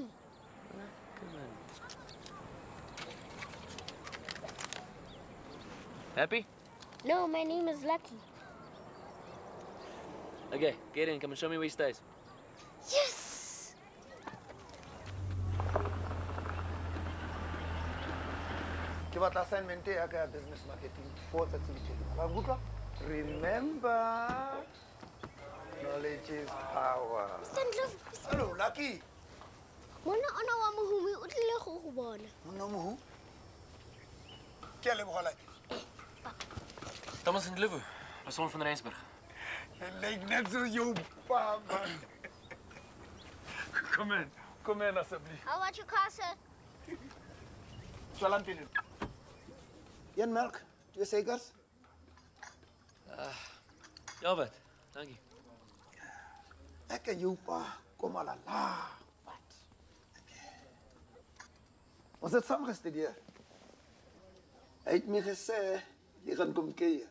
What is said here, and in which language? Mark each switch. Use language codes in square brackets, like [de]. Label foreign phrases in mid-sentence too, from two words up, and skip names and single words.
[en] Come on. Happy? No, my name is Lucky. Okay, get in. Come and show me where he stays. Yes! [st] Ke batla assignment ya ka ya [en] business marketing [st] for tsatsi le tjena. Ba nkutlwa? [en] Remember, knowledge is power. Mr. Ndlovu. Hello, Lucky. [st] Mona ona wa mohumi o tlile go go bona. Monna mohu? Ke a leboga Lucky. [af] Thomas Ndlovu, persoon van Rensburg. Jy lyk net so jou pa, man. Kom in asseblief. [en] How about your car, sir? [af] Salam pinu. Een melk, 2 suikers. Ja, wat? Dankie. Ek en jou pa kom al 'n laag pad. Ons het saam gestudeer. Hy het my gesê jy gaan kom kuier.